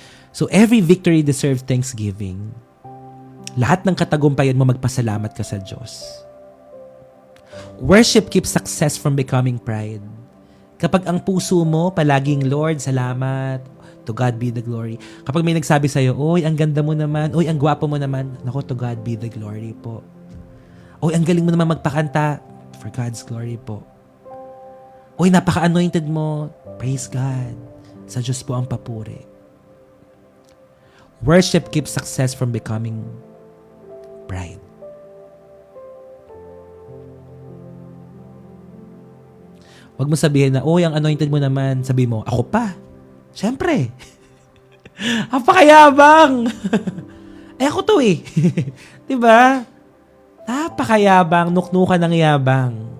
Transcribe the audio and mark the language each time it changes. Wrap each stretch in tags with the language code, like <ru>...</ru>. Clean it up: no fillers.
<en>So every victory deserves thanksgiving.</en> <tl>Lahat ng katagumpayan mo, magpasalamat ka sa Diyos.</tl> <en>Worship keeps success from becoming pride.</en> <tl>Kapag ang puso mo, palaging, Lord, salamat,</tl> <en>to God be the glory.</en> <tl>Kapag may nagsabi sa'yo, oy, ang ganda mo naman, oy, ang gwapo mo naman, naku,</tl> <en>to God be the glory</en> <tl>po. Oy, ang galing mo naman magpakanta,</tl> <en>for God's glory</en> <tl>po. Oy, napaka-anointed mo,</tl> <en>praise God.</en> <tl>Sa Diyos po ang papuri.</tl> <en>Worship keeps success from becoming pride.</en> <tl>Huwag mo sabihin na, oy, ang anointed mo naman. Sabi mo, ako pa. Siyempre. Napakayabang. Ako to eh. Diba? Napakayabang. Nuknukan ng yabang.</tl>